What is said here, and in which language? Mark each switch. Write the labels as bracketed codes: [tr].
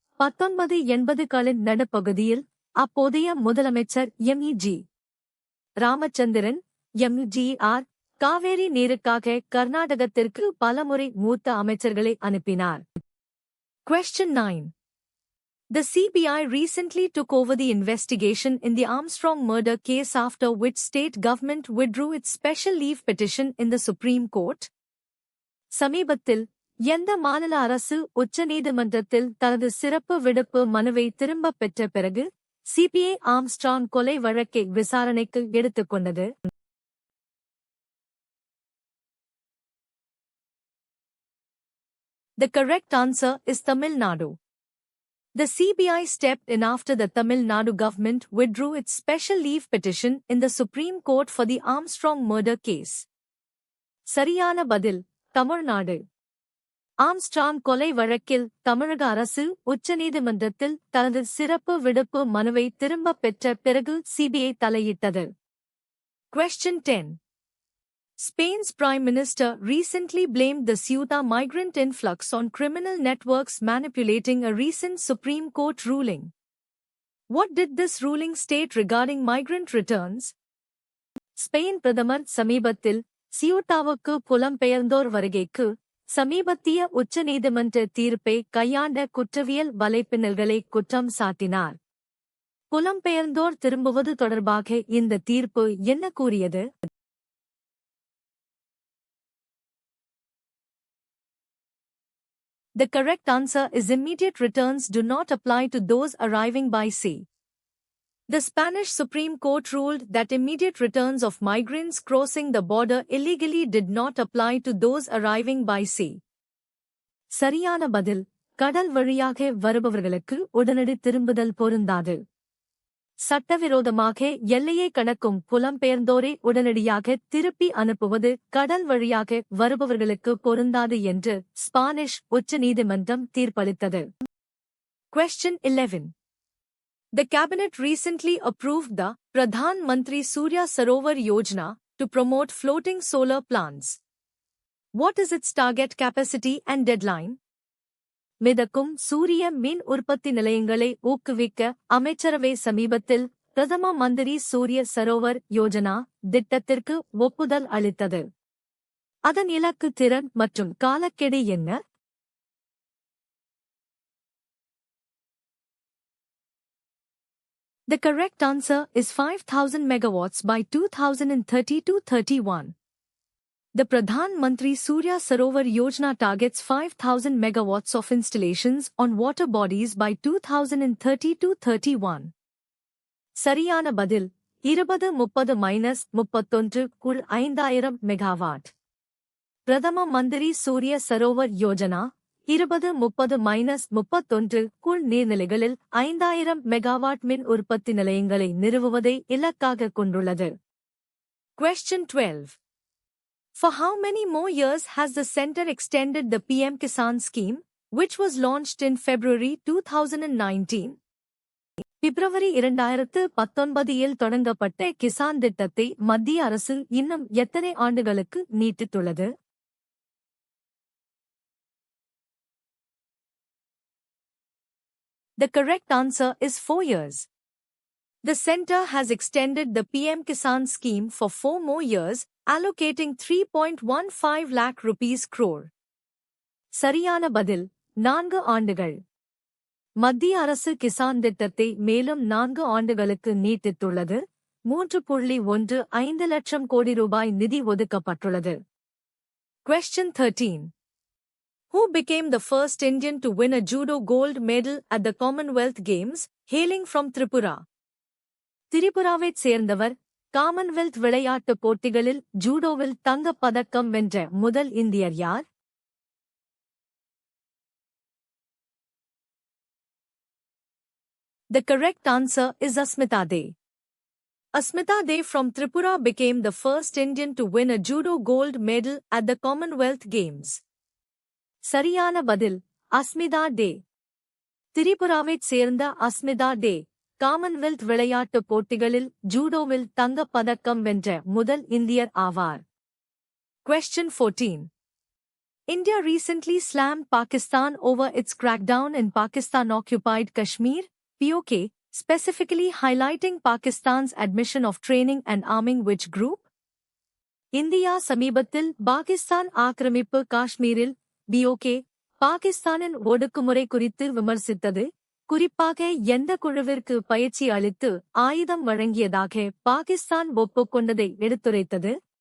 [ta] 1980களின் நடுப்பகுதியில் அப்போதைய முதலமைச்சர் M.E.G. ராமச்சந்திரன் M.G.R. காவேரி நீருக்காக கர்நாடகத்திற்கு பலமுறை மூத்த அமைச்சர்களை அனுப்பினார். [en] Question 9. The CBI recently took over the investigation in the Armstrong murder case after which state government withdrew its special leave petition in the Supreme Court. [ta] சமீபத்தில் எந்த மாநில அரசு உச்சநீதிமன்றத்தில் தனது சிறப்பு விடுப்பு மனுவை திரும்பப் பெற்ற பிறகு சிபிஐ ஆம்ஸ்ட்ராங் கொலை வழக்கை விசாரணைக்கு எடுத்துக்கொண்டது? [en] The correct answer is Tamil Nadu. The CBI stepped in after the Tamil Nadu government withdrew its special leave petition in the Supreme Court for the Armstrong murder case. [ta] சரியான பதில் Tamil Nadu. Armstrong கொலை வழக்கில் தமிழக அரசு உச்சநீதிமன்றத்தில் தனது சிறப்பு விடுப்பு மனுவை திரும்பப் பெற்ற பிறகு CBI தலையிட்டது. [en] Question 10. Spain's Prime Minister recently blamed the Ceuta migrant influx on criminal networks manipulating a recent Supreme Court ruling. What did this ruling state regarding migrant returns? [ta] Spain பிரதமர் சமீபத்தில் சியூட்டாவுக்கு புலம்பெயர்ந்தோர் வருகைக்கு சமீபத்திய உச்சநீதிமன்ற தீர்ப்பை கையாண்ட குற்றவியல் வலைப்பின்னல்களை குற்றம் சாட்டினார். புலம்பெயர்ந்தோர் திரும்புவது தொடர்பாக இந்த தீர்ப்பு என்ன கூறியது? [en] The correct answer is immediate returns do not apply to those arriving by sea. The Spanish Supreme Court ruled that immediate returns of migrants crossing the border illegally did not apply to those arriving by sea. [ta] சரியான பதில் கடல் வழியாக வருபவர்களுக்கு உடனடி திரும்புதல் பொருந்தாது. சட்டவிரோதமாக எல்லையை கடக்கும் புலம்பெயர்ந்தோரை உடனடியாக திருப்பி அனுப்புவது கடல் வழியாக வருபவர்களுக்கு பொருந்தாது என்று ஸ்பானிஷ் உச்ச நீதிமன்றம் தீர்ப்பளித்தது. [en] Question 11. The cabinet recently approved the Pradhan Mantri Surya Sarovar Yojana to promote floating solar plants. What is its target capacity and deadline? [ta] மிதக்கும் சூரிய மின் உற்பத்தி நிலையங்களை ஊக்குவிக்க அமைச்சரவை சமீபத்தில் பிரதம மந்திரி சூரிய சரோவர் யோஜனா திட்டத்திற்கு ஒப்புதல் அளித்தது. அதன் இலக்கு திறன் மற்றும் காலக்கெடு என்ன? [en] The correct answer is 5,000 megawatts by 2030-31. The Pradhan Mantri Surya Sarovar Yojana targets 5,000 megawatts of installations on water bodies by 2030-31. [ta] சரியான பதில் 2030-31 குள் 5000 மெகாவாட். பிரதம மந்திரி சூரிய சரோவர் யோஜனா 2030-31 குள் நீர்நிலைகளில் 5000 மெகாவாட் மின் உற்பத்தி நிலையங்களை நிறுவுவதை இலக்காக கொண்டுள்ளது. [en] Question 12. For how many more years has the centre extended the PM Kisan scheme, which was launched in February 2019? [ta] பிப்ரவரி 2019 தொடங்கப்பட்ட கிசான் திட்டத்தை மத்திய அரசு இன்னும் எத்தனை ஆண்டுகளுக்கு நீட்டித்துள்ளது? [en] The correct answer is 4 years. The centre has extended the PM Kisan scheme for 4 more years, allocating 3.15 lakh rupees crore. [ta] சரியான பதில் 4 ஆண்டுகள். மத்திய அரசு கிசான் திட்டத்தை மேலும் 4 ஆண்டுகளுக்கு நீட்டித்துள்ளது. 3.15 லட்சம் கோடி ரூபாய் நிதி ஒதுக்கப்பட்டுள்ளது. [en] Question 13. Who became the first Indian to win a judo gold medal at the Commonwealth Games, hailing from Tripura? [ta] திரிபுராவைச் சேர்ந்தவர் காமன்வெல்த் விளையாட்டுப் போட்டிகளில் ஜூடோவில் தங்கப் பதக்கம் வென்ற முதல் இந்தியர் யார்? [en] The correct answer is Asmita De. Asmita De from Tripura became the first Indian to win a judo gold medal at the Commonwealth Games. [ta] சரியான பதில் அஸ்மிதா டே. திரிபுராவைச் சேர்ந்த அஸ்மிதா டே காமன்வெல்த் விளையாட்டுப் போட்டிகளில் ஜூடோவில் தங்கப் பதக்கம் வென்ற முதல் இந்தியர் ஆவார். [en] Question 14. India recently slammed Pakistan over its crackdown in Pakistan-occupied Kashmir, POK, specifically highlighting Pakistan's admission of training and arming which group? [ta] India சமீபத்தில் பாகிஸ்தான் ஆக்கிரமிப்பு காஷ்மீரில் POK, பாகிஸ்தானின் ஒடுக்குமுறை குறித்து விமர்சித்தது, குறிப்பாக எந்த குழுவிற்கு பயிற்சி அளித்து ஆயுதம் வழங்கியதாக பாகிஸ்தான் ஒப்புக்கொண்டதை எடுத்துரைத்தது?